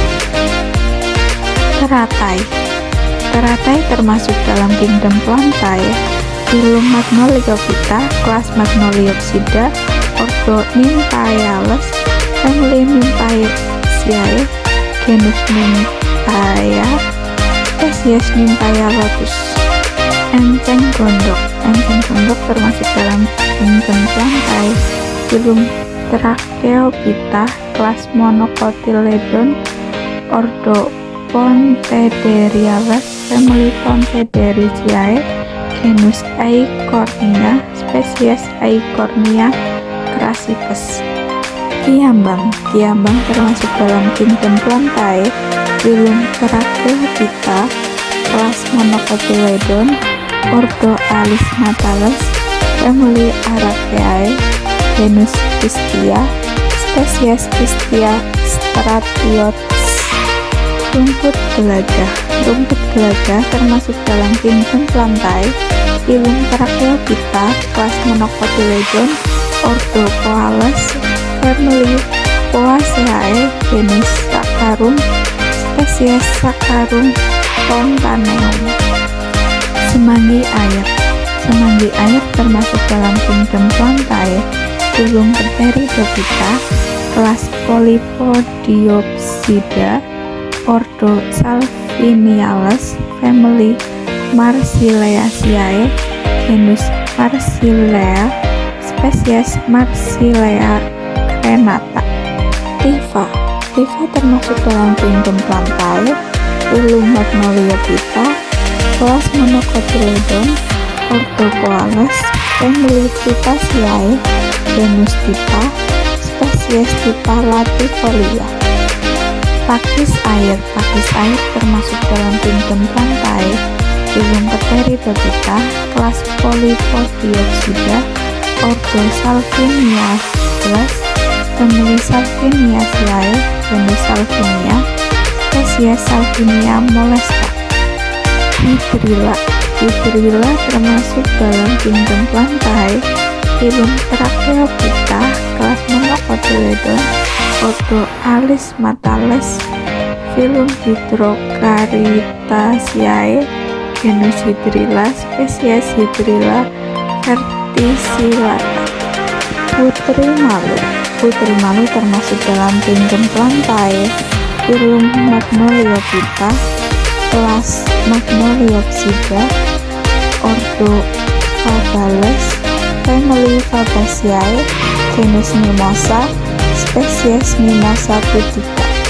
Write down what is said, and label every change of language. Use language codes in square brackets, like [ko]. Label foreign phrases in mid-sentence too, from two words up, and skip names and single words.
[id] Teratai. Teratai termasuk dalam kingdom Plantae, filum Magnoliophyta, kelas Magnoliopsida, ordo Nymphaeales, family Nymphaeaceae, genus Nymphaea, spesies Nymphaea lotus. Enceng gondok. Enceng gondok termasuk dalam kingdom Plantae, filum Tracheophyta, kelas Monocotyledon, ordo Pontederiales, family Pontedericeae, genus Eichhornia, spesies Eichhornia crassipes. Kiambang. Kiambang termasuk dalam kingdom Plantae, filum Tracheophyta, kelas Monocotyledon, ordo Alismatales, family Araceae, genus Pistia, spesies Pistia stratiotes. Rumput gelaga. Rumput gelaga termasuk dalam kingdom Plantae, filum Tracheophyta, kelas Monocotyledon, ordo Poales, family Poaceae, genus Saccharum, spesies Saccharum spontaneum. Semanggi air. Semanggi air termasuk dalam kingdom Plantae, filum Pteridophyta, kelas Polypodiopsida, ordo Salviniales, family Marsileaceae, genus Marsilea, spesies Marsilea crenata. Tifa termasuk dalam kingdom Plantae, filum Magnoliophyta, kelas Monocotyledon, ordo Poales, family Phytaceae, genus Tipa, spesies Tipa latifolia. Pakis air termasuk dalam kingdom Plantae, filum Pteridophyta, kelas Polypodioxida, ordo Salvinia, family Salviniaceae, genus Salvinia, spesies Salvinia molesta. Hydrilla termasuk dalam kingdom Plantae, filum Tracheophyta, kelas Monocotyledon, ordo Alismatales, filum Hydrocaritaceae, genus Hydrilla, spesies Hydrilla verticillata. Putri malu termasuk dalam kingdom Plantae, filum Magnoliophyta, kelas Magnoliopsida, ordo Fabales, family Fabaceae, genus Mimosa, spesies Mimosa pudica.